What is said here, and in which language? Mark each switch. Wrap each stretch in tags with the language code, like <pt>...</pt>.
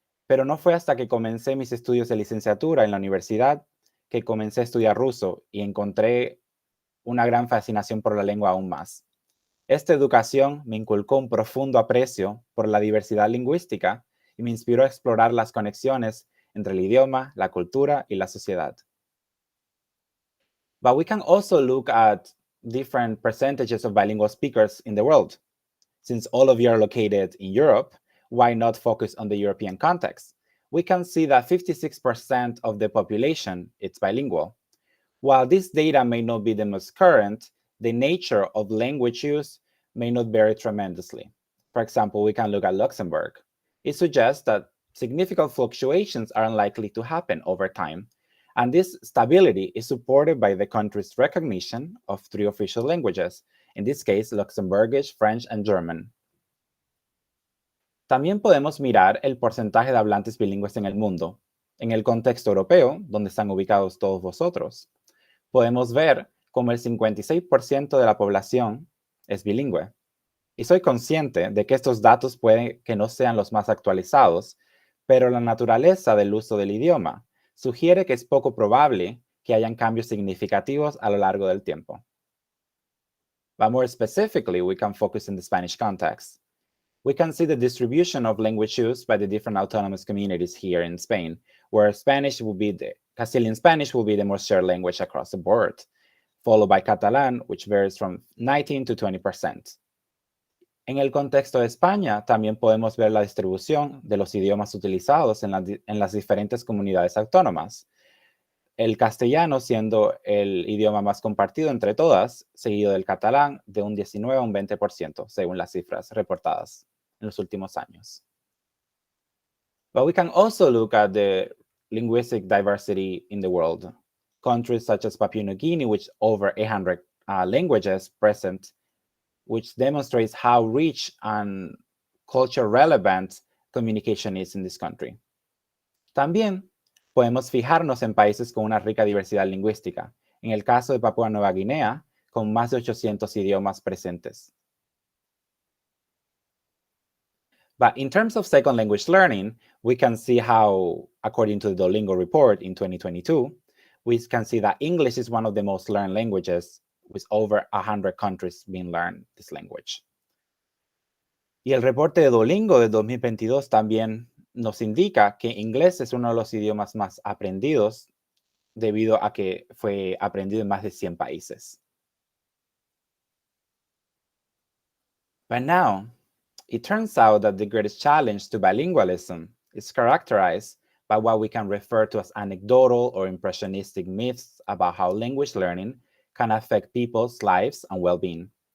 <es>Pero no fue hasta que comencé mis estudios de licenciatura en la universidad que comencé a estudiar ruso y encontré una gran fascinación por la lengua aún más. Esta educación me inculcó un profundo aprecio por la diversidad lingüística y me inspiró a explorar las conexiones entre el idioma, la cultura y la sociedad.</es> <en>But we can also look at different percentages of bilingual speakers in the world. Since all of you are located in Europe, why not focus on the European context? We can see that 56% of the population is bilingual. While this data may not be the most current, the nature of language use may not vary tremendously. For example, we can look at Luxembourg. It suggests that significant fluctuations are unlikely to happen over time, and this stability is supported by the country's recognition of 3 official languages, in this case, Luxembourgish, French, and German.</en> <es>También podemos mirar el porcentaje de hablantes bilingües en el mundo, en el contexto europeo, donde están ubicados todos vosotros. Podemos ver cómo el 56% de la población es bilingüe. Y soy consciente de que estos datos pueden que no sean los más actualizados, pero la naturaleza del uso del idioma sugiere que es poco probable que hayan cambios significativos a lo largo del tiempo.</es> <en>But more specifically, we can focus in the Spanish context. We can see the distribution of language use by the different autonomous communities here in Spain, where Castilian Spanish will be the most shared language across the board, followed by Catalan, which varies from 19 to 20%.</en> <es>En el contexto de España, también podemos ver la distribución de los idiomas utilizados en las diferentes comunidades autónomas. El castellano siendo el idioma más compartido entre todas, seguido del catalán de un 19 a un 20%, según las cifras reportadas en los últimos años.</es> <en>But we can also look at the linguistic diversity in the world. Countries such as Papua New Guinea, which over 800 languages present, which demonstrates how rich and culture relevant communication is in this country.</en> <es>También podemos fijarnos en países con una rica diversidad lingüística. En el caso de Papúa Nueva Guinea, con más de 800 idiomas presentes.</es> <en>But in terms of second language learning, we can see how, according to the Duolingo report in 2022, we can see that English is one of the most learned languages, with over 100 countries being learned this language.</en> <es>Y el reporte de Duolingo de 2022 también nos indica que inglés es uno de los idiomas más aprendidos debido a que fue aprendido en más de 100 países.</es> <en>But now, it turns out that the greatest challenge to bilingualism is characterized by what we can refer to as anecdotal or impressionistic myths about how language learning can affect people's lives and well-being.</en>